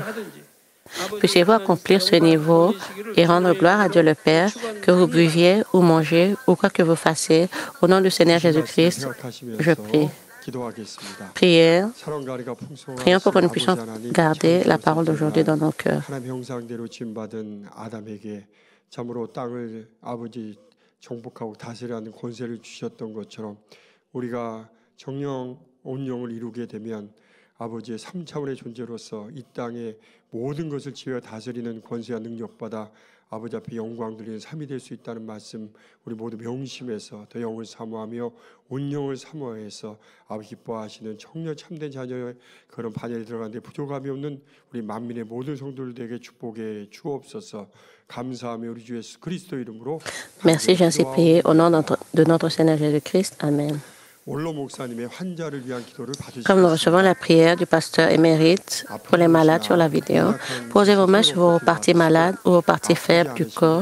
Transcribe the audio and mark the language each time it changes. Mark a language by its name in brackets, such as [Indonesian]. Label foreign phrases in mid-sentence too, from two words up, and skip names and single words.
[French] Puissiez-vous accomplir ce niveau et rendre gloire à Dieu le Père, que vous buviez ou mangez ou quoi que vous fassiez, au nom du Seigneur Jésus-Christ, je prie. Prions pour que nous puissions garder la parole d'aujourd'hui dans nos cœurs. [Korean] 정복하고 다스리라는 권세를 주셨던 것처럼 우리가 정령 온영을 이루게 되면 아버지의 3차원의 존재로서 이 땅의 모든 것을 지어 다스리는 권세와 능력받아 아버지 앞에 영광 드리는 삶이 될 수 있다는 말씀 우리 모두 명심해서 더 영을 사모하며 온영을 사모해서 아버지 기뻐하시는 청년 참된 자녀의 그런 반열에 들어가는데 부족함이 없는 우리 만민의 모든 성도들에게 축복해 주옵소서. [French] Merci, j'ainsi prié au nom de notre Seigneur Jésus-Christ. Amen. Comme nous recevons la prière du pasteur émérite pour les malades sur la vidéo, posez vos mains sur vos parties malades ou vos parties faibles du corps.